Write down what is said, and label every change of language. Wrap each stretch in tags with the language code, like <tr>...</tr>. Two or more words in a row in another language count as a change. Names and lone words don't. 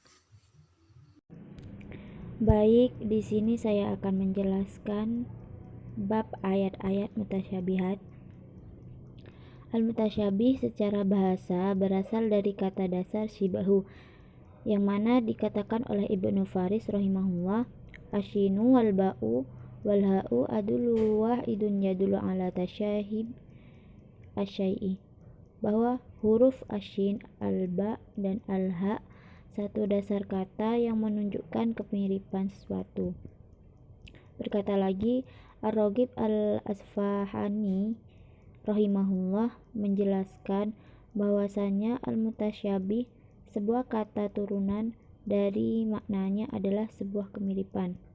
<id>Baik, di sini saya akan menjelaskan bab ayat-ayat mutasyabihat. Al-mutasyabih secara bahasa berasal dari kata dasar shibahu, yang mana dikatakan oleh Ibnu Faris rahimahullah,</id> <ar>الشين والباء والهاء أصل واحد يدل على تشابه الشيء,</ar> <id>bahwa huruf asyin, al-ba, dan al-ha satu dasar kata yang menunjukkan kemiripan sesuatu. Berkata lagi, Ar-Raghib al-Asfahani rahimahullah menjelaskan bahwasanya al-mutasyabih sebuah kata turunan dari maknanya adalah sebuah kemiripan.</id>